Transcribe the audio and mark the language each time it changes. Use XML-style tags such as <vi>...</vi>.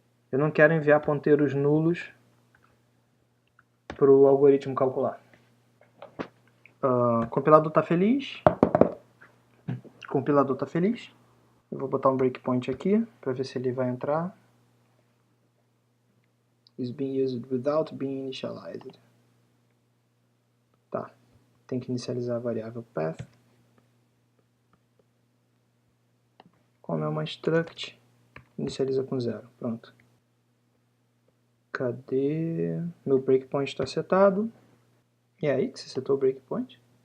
<pt>Eu não quero enviar ponteiros nulos para o algoritmo calcular. Compilador está feliz. Compilador está feliz. Eu vou botar um breakpoint aqui para ver se ele vai entrar.</pt> <en>Is being used without being initialized.</en> <pt>Tá. Tem que inicializar a variável path. Como é uma struct, inicializa com 0. Pronto. Cadê? Meu breakpoint está setado. E é aí que você setou o breakpoint?</pt>